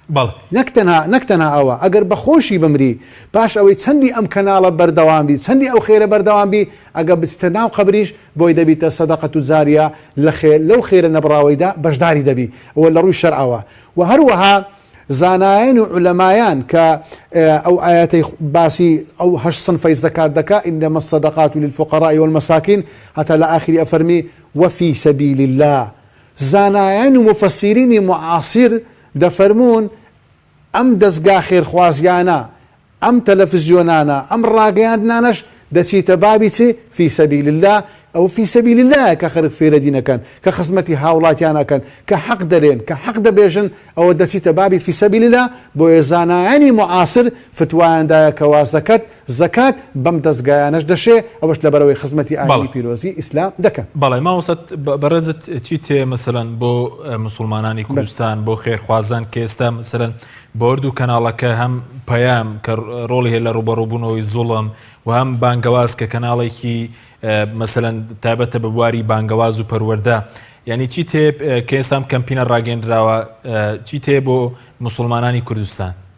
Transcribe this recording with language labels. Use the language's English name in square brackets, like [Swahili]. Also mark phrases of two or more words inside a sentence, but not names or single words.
[Central Kurdish] نەکتەنها ئەوە ئەگەر بەخۆشی بمری پاش ئەوەی چەندی ئەم کەناڵە بەردەوامبی چەندی ئەو خێرە بەردەوامبی ئەگە بچتە ناو قەبریش بۆی دەبیتە سەدەقەت و جاریە لەو خێرە نەبراوەیدا بەشداری دەبی ئەوە لە ڕووی شەرعەوە و هەروەها زانایان و علەمایان کە ئەو ئاەتەی باسی ئەو هەشت سنفەی زەکات دەکا [Arabic] ئینەمە الصەدەقات للفقراء والمەساکین [Central Kurdish] هەتا لە ئاخری ئەفەرمی [Arabic] وفي سبيل الله [Central Kurdish] زانایان و مفسرینی معاصر دەفەرمون ئەم دەستگا خێرخوازیانە ئەم تەلەڤیزیۆنانە ئەم ڕاگەیاندنانەش دەچیتە بابی چی [Arabic] في سبيل الله [Central Kurdish] ئەو [Arabic] في سبيل الله [Central Kurdish] کە خەرق فێرەدینەکەن کە خزمەتی هاوڵاتیانەکەن کە حەق دەرێن کە حەق دەبێژن ئەوە دەچیتە بابی [Arabic] في سبيل الله [Central Kurdish] بۆیە زانایانی معاصر فتوایاندایە کەوا زەکات بەم دەستگایانەش دەشێ ئەوەش لەبەرەوەی خزمەتی ئاینی پیرۆزی ئیسلام دەکەن بەڵێ ماوەسەد بەڕێزت چی تێ مەسەلەن بۆ مسلمانانی کوردستان بۆ خێرخوازان کە ئێستا مەسەلەن بۆ هەردوو کەناڵەکە هەم پەیام کە ڕۆڵی هەیە لە ڕوبەڕووبوونەوەی زوڵم و هەم بانگەواز کە کەناڵێکی مەسەلەن تایبەتە بە بواری بانگەواز و پەروەردە یعنی چی تێ کە ئێستام کەمپینە ڕاگەندراوە چی تێ بۆ مسلمانانی کوردستان